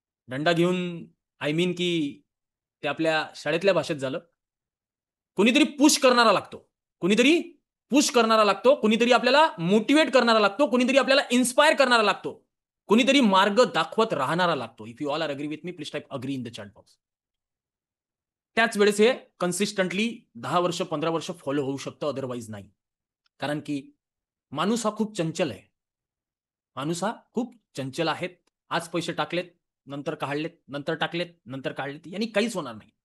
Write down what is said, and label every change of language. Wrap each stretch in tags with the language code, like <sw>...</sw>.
<mr>डंडा घेऊन</mr> <en>I mean</en> <mr>की ते आपल्या शाळेतल्या भाषेत झालं. कुणीतरी पुश करणारा लागतो. कुणीतरी पुश करणारा लागतो. कुणीतरी आपल्याला मोटिव्हेट करणारा लागतो. कुणीतरी आपल्याला इन्स्पायर करणारा लागतो. कुणीतरी मार्ग दाखवत राहणारा लागतो.</mr> <en>If you all are agree with me, please type agree in the chat box.</en> <mr>त्याच वेळेस हे कन्सिस्टंटली 10 वर्ष, 15 वर्ष फॉलो होऊ शकतं, अदरवाईज नाही. कारण की माणूस हा खूप चंचल आहे. माणूस हा खूप चंचल आहेत. आज पैसे टाकलेत, नंतर काढलेत, नंतर टाकलेत, नंतर काढलेत. यांनी काहीच होणार नाही.</mr>